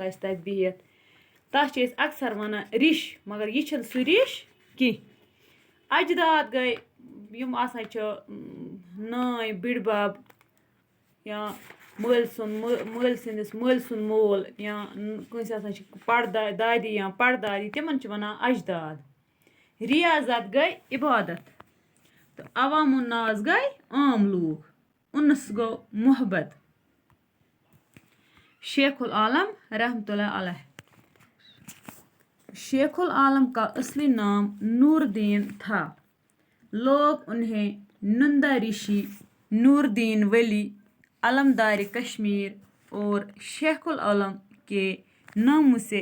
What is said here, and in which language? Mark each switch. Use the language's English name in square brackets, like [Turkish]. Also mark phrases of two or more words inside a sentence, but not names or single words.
[Kashmiri] آسہِ تَتہِ بِہِتھ تَتھ چھِ أسۍ اکثر وَنان رِش مگر یہِ چھِنہٕ سُہ رِش کینٛہہ اجداد گٔے یِم آسان چھِ نانۍ بٕڈبب یا مٲلۍ سٕنٛدِس مٲلۍ سُنٛد مول یا کٲنٛسہِ آسان چھِ دادی یا پڑدادی تِمن چھِ وَنان اجداد ریاضت گٔے عبادت تہٕ عوام الناس گٔے عام لوٗکھ اُنس گوٚو محبت [Urdu] شیخ العالم رحمتہ اللہ علیہ شیخ العالم کا اصلی نام نور الدین تھا لوگ انہیں نندا رشی نور الدین ولی علمدار کشمیر اور شیخ العالم کے ناموں سے